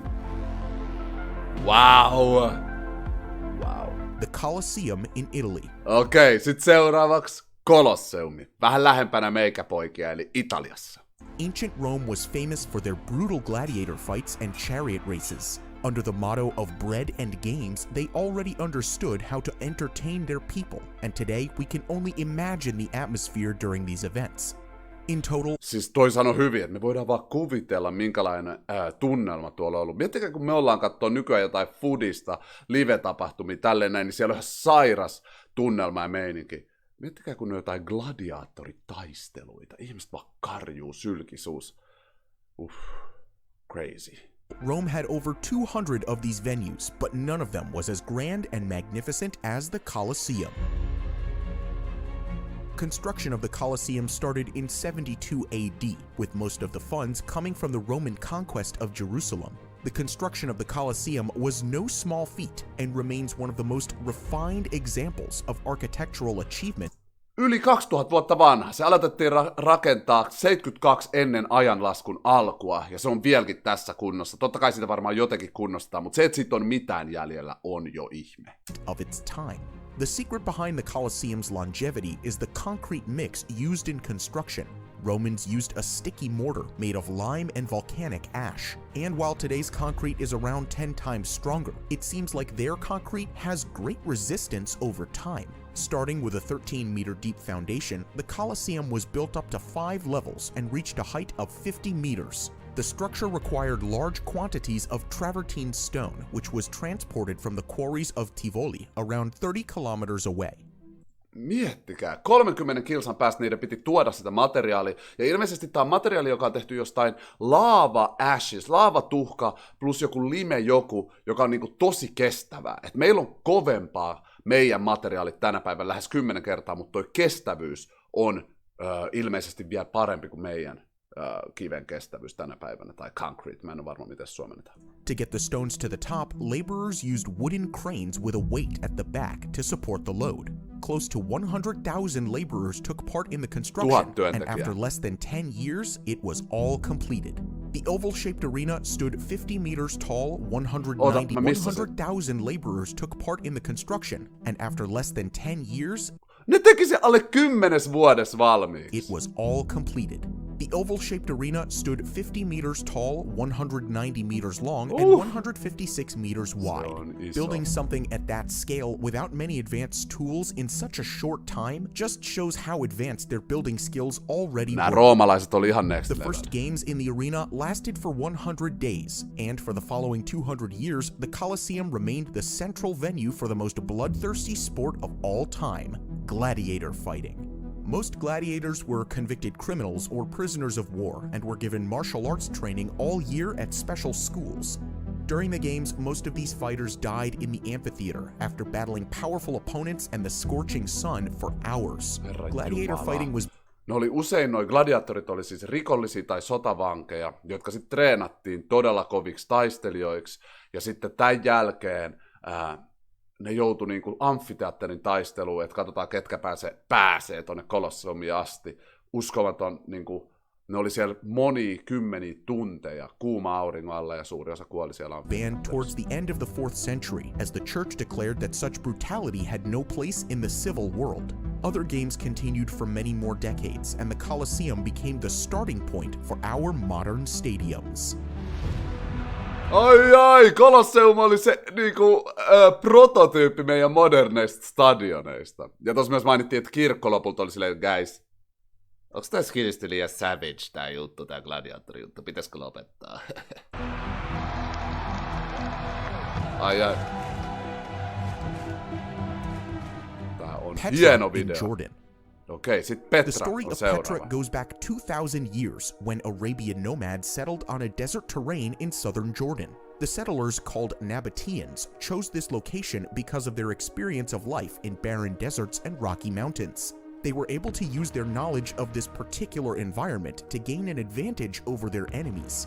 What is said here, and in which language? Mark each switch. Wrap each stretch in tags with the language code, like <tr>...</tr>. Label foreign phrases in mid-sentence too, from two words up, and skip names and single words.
<en>Wow! The Colosseum in Italy.</en> <fi>Okei, sit seuraavaksi Kolosseumi. Vähän lähempänä meikäpoikia, eli Italiassa.</fi> <en>Ancient Rome was famous for their brutal gladiator fights and chariot races. Under the motto of bread and games, they already understood how to entertain their people, and today we can only imagine the atmosphere during these events. In total...</en> <fi>Siis toi sanoi hyvin, että me voidaan vaan kuvitella, minkälainen tunnelma tuolla on ollut. Miettikää, kun me ollaan katsoa nykyään jotain foodista, live-tapahtumia, tälleen näin, niin siellä on ihan sairas tunnelma ja meininki. Miettikää, kun on jotain gladiaattoritaisteluita. Ihmiset vaan karjuu, sylkisuus.</fi> <en>Crazy. Rome had over 200 of these venues, but none of them was as grand and magnificent as the Colosseum. Construction of the Colosseum started in 72 AD, with most of the funds coming from the Roman conquest of Jerusalem. The construction of the Colosseum was no small feat and remains one of the most refined examples of architectural achievement.</en> <fi>Yli 2000 vuotta vanha. Se aloitettiin rakentaa 72 ennen ajanlaskun alkua, ja se on vieläkin tässä kunnossa. Totta kai sitä varmaan jotenkin kunnostaa, mutta se, että siitä on mitään jäljellä, on jo ihme.</fi> <en>Of its time. The secret behind the Colosseum's longevity is the concrete mix used in construction. Romans used a sticky mortar made of lime and volcanic ash. And while today's concrete is around 10 times stronger, it seems like their concrete has great resistance over time. Starting with a 13-meter deep foundation, the Colosseum was built up to 5 levels and reached a height of 50 meters. The structure required large quantities of travertine stone, which was transported from the quarries of Tivoli, around 30 kilometers away.</en> <fi>Miettikää, 30 kilsan päästä niiden piti tuoda sitä materiaalia, ja ilmeisesti tämä on materiaali, joka on tehty jostain laava-ashes, laavatuhka plus joku lime joka on niinku tosi kestävää. Et meillä on kovempaa meidän materiaalit tänä päivänä lähes 10 kertaa, mutta toi kestävyys on ilmeisesti vielä parempi kuin meidän kiven kestävyys tänä päivänä, tai concrete, mä en ole varma miten suomennetaan.</fi> <en>To get the stones to the top, laborers used wooden cranes with a weight at the back to support the load. Close to 100,000 laborers took part in the construction, and after less than 10 years, it was all completed. The oval-shaped arena stood 50 meters tall, 100,000 laborers took part in the construction, and after less than 10 years,</en> <fi>ne teki se alle 10 vuodessa valmiiksi.</fi> <en>It was all completed. The oval-shaped arena stood 50 meters tall, 190 meters long, and 156 meters wide. Building something at that scale without many advanced tools in such a short time just shows how advanced their building skills already</en> <fi>Nämä</fi> <en>were.</en> <fi>roomalaiset oli ihan next</fi> <en>The level. first games in the arena lasted for 100 days, and for the following 200 years, the Colosseum remained the central venue for the most bloodthirsty sport of all time, gladiator fighting. Most gladiators were convicted criminals or prisoners of war and were given martial arts training all year at special schools. During the games, most of these fighters died in the amphitheater after battling powerful opponents and the scorching sun for hours. Gladiator fighting was</en> <fi>Noi gladiaattorit oli siis rikollisia tai sotavankeja, jotka sitten treenattiin todella koviksi taistelijoiksi, ja sitten tämän jälkeen ne joutui niinku amfiteatterin taisteluun, että katsotaan ketkä pääsee tonne Kolosseumiin asti. Uskomaton, niinku, ne oli siellä kymmeniä tunteja kuuma auringon alla ja suuri osa kuoli siellä.</fi> <en>Banned towards the end of the 4th century, as the church declared that such brutality had no place in the civil world. Other games continued for many more decades, and the Colosseum became the starting point for our modern stadiums.</en> <fi>Ai, Colosseum oli se niinku, prototyyppi meidän moderneista stadioneista. Ja tuossa myös mainittiin, että kirkko lopulta oli silleen, guys, onks tää skillisti liian savage tää juttu, tää gladiaattori juttu, pitäisikö lopettaa? Ai. Tää on hieno video. Okay, sit Petra</fi> <en>The story of Petra goes back 2,000 years when Arabian nomads settled on a desert terrain in southern Jordan. The settlers, called Nabateans, chose this location because of their experience of life in barren deserts and rocky mountains. They were able to use their knowledge of this particular environment to gain an advantage over their enemies.</en>